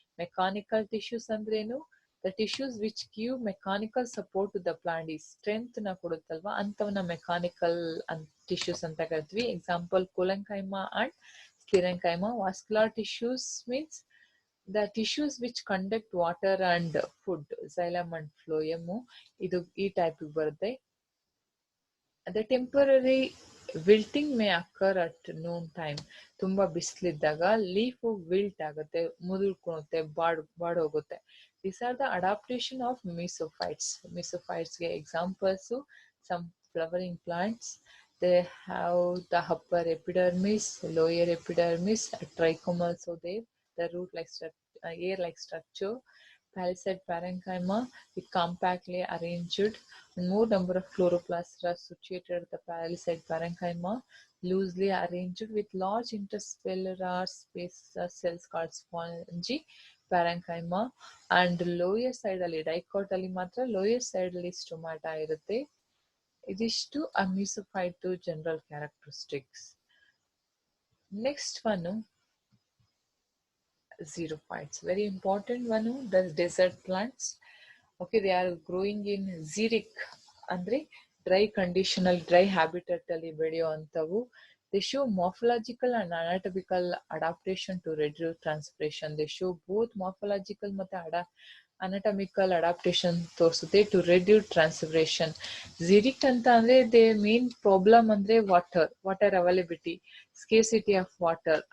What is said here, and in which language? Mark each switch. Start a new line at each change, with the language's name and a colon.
Kannada: Mechanical tissues ಅಂದ್ರೇನು?
English: the tissues which give mechanical support to the plant,
Kannada: ಈ strength ನ ಕೊಡುತ್ತಲ್ವಾ ಅಂತವನ್ನ mechanical tissues ಅಂತ ಕರಿತೀವಿ.
English: Example collenchyma and sclerenchyma. Vascular tissues means the tissues which conduct water and food.
Kannada: Xylem and phloem ಇದು ಈ type ಬರುತ್ತೆ.
English: The temporary wilting may occur at noon time.
Kannada: ತುಂಬಾ ಬಿಸಿಲಿದ್ದಾಗ leaf wilt ಆಗುತ್ತೆ, ಮುದುರ್ಕೊಳುತ್ತೆ, ಬಾಡೋಗುತ್ತೆ.
English: These are the adaptation of mesophytes. Mesophytes
Kannada: ಗೆ
English: examples some flowering plants. They have the upper epidermis, lower epidermis, trichome also there. The air-like structure. Palisade parenchyma is compactly arranged, and more number of chloroplasts are situated at the palisade parenchyma, loosely arranged with large intercellular cells called spongy parenchyma.
Kannada: And lower side ಅಲ್ಲಿ dicot ಅಲ್ಲಿ ಮಾತ್ರ lower side ಅಲ್ಲಿ stomata ಇರುತ್ತೆ. ಇದಿಷ್ಟು ಆ ಮೆಸೋಫೈಟ್ general characteristics.
English: Next one xerophytes, very important one. The desert plants, okay, they are growing in xeric
Kannada: ಅಂದ್ರೆ dry conditional dry habitat ಅಲ್ಲಿ ಬೆಳೆಯುವಂಥವು.
English: They show morphological and anatomical adaptation to reduce transpiration. They show both morphological ಮತ್ತೆ anatomical adaptation ತೋರಿಸುತ್ತೆ to reduce transpiration. Xeric ಅಂತ ಅಂದ್ರೆ they main problem ಅಂದ್ರೆ water availability, scarcity of water.